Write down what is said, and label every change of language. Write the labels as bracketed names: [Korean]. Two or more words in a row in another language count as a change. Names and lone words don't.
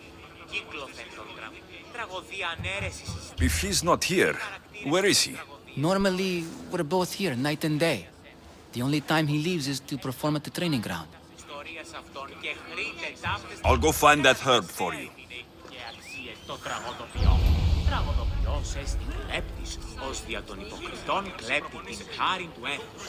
[English] If he's not here, where is he? Normally, we're both here night and day. The only time he leaves is to perform at the training ground. I'll go find that herb for you. [Greek] Ως δια των υποκριτών κλέπτει την χάρη του έθνους.